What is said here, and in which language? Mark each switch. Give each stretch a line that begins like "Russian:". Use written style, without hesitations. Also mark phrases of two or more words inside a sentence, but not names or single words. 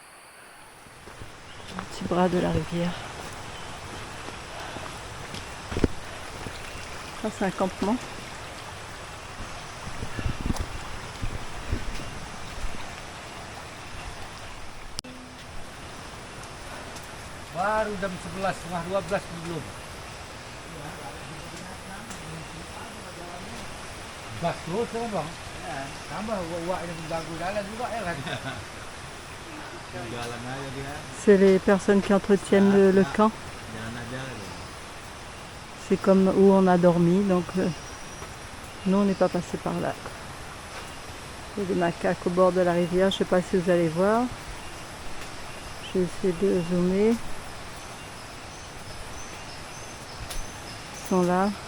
French: Petit bras de la rivière. Ça, c'est un campement.
Indonesian: Baru jam 11, setengah 12 belum. Gas terus kan bang? Tambah uak ini mengganggu jalan juga ya kan? Jalan aja dia.
French: C'est les personnes qui entretiennent le camp.
Indonesian: Jalan aja.
French: C'est comme où on a dormi, donc nous on n'est pas passé par là. Il y a des macaques au bord de la rivière, je ne sais pas si vous allez voir. Je vais essayer de zoomer. Ils sont là.